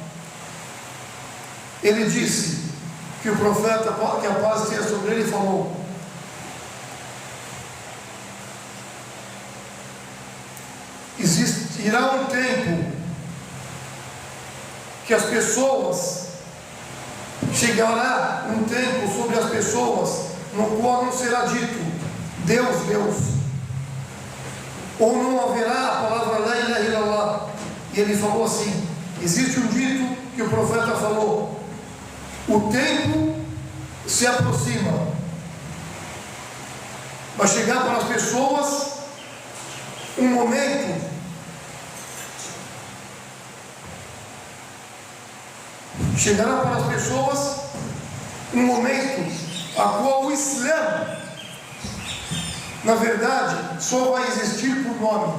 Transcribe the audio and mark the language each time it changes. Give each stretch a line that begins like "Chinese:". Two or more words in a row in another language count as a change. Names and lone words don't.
Portuguese: Ele disse que o profeta, que a paz esteja sobre ele, falou: existirá um tempo que as pessoas, chegará um tempo sobre as pessoas no qual não será dito Deus, Deus, ou não haverá a palavra
Arabic: لا إله إلا الله.
Portuguese: E ele falou assim: existe um dito que o profeta falou: o tempo se aproxima, vai chegar para as pessoas um momento a qual o Islã, na verdade, só vai existir por nome.